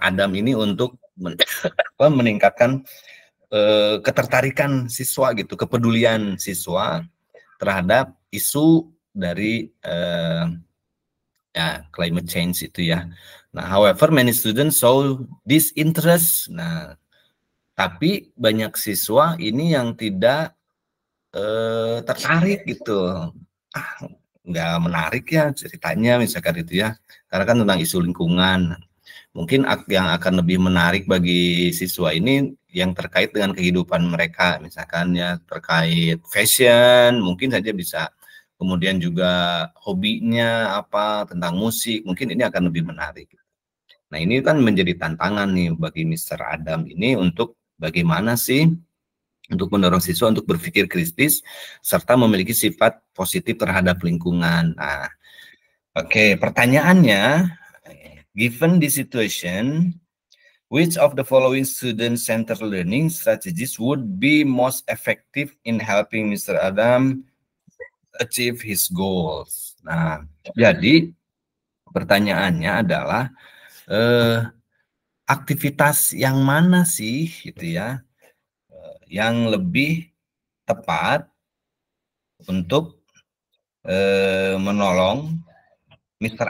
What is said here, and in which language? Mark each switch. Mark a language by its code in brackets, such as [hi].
[id] Adam ini untuk meningkatkan ketertarikan siswa gitu, kepedulian siswa terhadap isu dari ya climate change itu ya. [en] Nah, however many students show this interest. [id] Nah, tapi banyak siswa ini yang tidak tertarik gitu. Nggak menarik ya ceritanya misalkan itu ya. Karena kan tentang isu lingkungan. Mungkin yang akan lebih menarik bagi siswa ini yang terkait dengan kehidupan mereka, misalkan ya terkait fashion, mungkin saja bisa. Kemudian juga hobinya apa, tentang musik, mungkin ini akan lebih menarik. Nah, ini kan menjadi tantangan nih bagi Mr. Adam ini untuk bagaimana sih untuk mendorong siswa untuk berpikir kritis serta memiliki sifat positif terhadap lingkungan. Nah, oke, pertanyaannya, [en] given the situation, which of the following student-centered learning strategies would be most effective in helping Mr. Adam achieve his goals? [id] Nah, jadi pertanyaannya adalah aktivitas yang mana sih gitu ya yang lebih tepat untuk menolong Mr.